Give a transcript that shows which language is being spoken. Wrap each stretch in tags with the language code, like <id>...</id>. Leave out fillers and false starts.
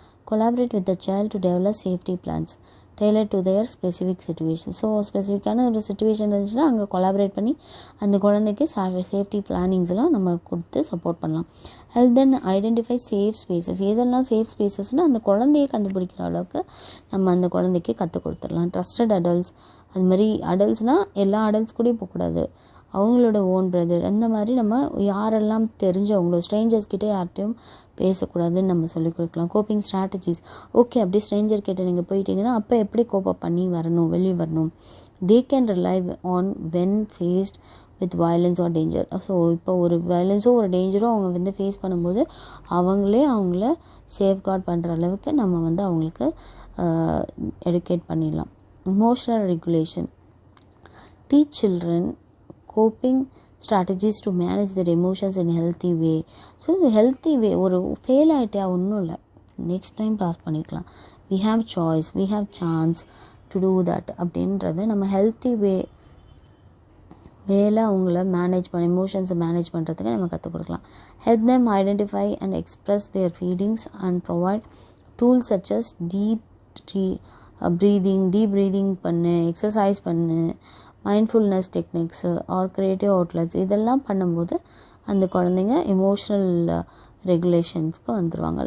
<en>collaborate with the child to develop safety plans tailored to their specific situation.</en> <ta>So ஸ்பெசிஃபிக்கான ஒரு situation இருந்துச்சுன்னா அங்கே collaborate பண்ணி அந்த குழந்தைக்கு சேஃப்டி பிளானிங்ஸ்லாம் நம்ம கொடுத்து சப்போர்ட் பண்ணலாம்.</ta> <en>Help then identify safe spaces.</en> <ta>எதெல்லாம் சேஃப் ஸ்பேசஸ்னால் அந்த குழந்தையை கண்டுபிடிக்கிற அளவுக்கு நம்ம அந்த குழந்தைக்கு கற்றுக் கொடுத்துடலாம். ட்ரஸ்டட் அடல்ட்ஸ், அது மாதிரி அடல்ட்ஸ்னால் எல்லா அடல்ட்ஸ் கூடயும் போகக்கூடாது, அவங்களோட ஓன் பிரதர், அந்த மாதிரி நம்ம யாரெல்லாம் தெரிஞ்சவங்களோ ஸ்ட்ரேஞ்சர்ஸ் கிட்டே யார்கிட்டையும் பேசக்கூடாதுன்னு நம்ம சொல்லிக் கொடுக்கலாம். Coping strategies. ஓகே, அப்படி ஸ்ட்ரேஞ்சர் கிட்ட நீங்கள் போயிட்டீங்கன்னா அப்போ எப்படி கோப்பப் பண்ணி வெளியே வரணும்.</ta> <en>They can rely on when faced with violence or danger.</en> <ta>So இப்போ ஒரு வயலன்ஸோ ஒரு டேஞ்சரோ அவங்க வந்து ஃபேஸ் பண்ணும்போது அவங்கள சேஃப்கார்ட் பண்ணுற அளவுக்கு நம்ம வந்து அவங்களுக்கு எடுக்கேட் பண்ணிடலாம்.</ta> <en>Emotional regulation. Teach children coping strategies to manage their emotions in healthy way.</en> <ta>So healthy வே, ஒரு ஃபெயில் ஆகிட்டா ஒன்றும் இல்லை, நெக்ஸ்ட் டைம் பாஸ் பண்ணிக்கலாம்,</ta> <en>we have choice, we have chance to do that</en> <ta>அப்படின்றத நம்ம ஹெல்த்தி வேலை அவங்கள எமோஷன்ஸை மேனேஜ் பண்ணுறதுக்கு நம்ம கற்றுக் கொடுக்கலாம்.</ta> <en>help them identify and express their feelings and provide tools such as deep breathing பண்ணு, exercise பண்ணு, mindfulness techniques or creative outlets,</en> <ta>இதெல்லாம் பண்ணும்போது அந்த குழந்தைங்க எமோஷ்னல் ரெகுலேஷன்ஸ்க்கு வந்துடுவாங்க.</ta>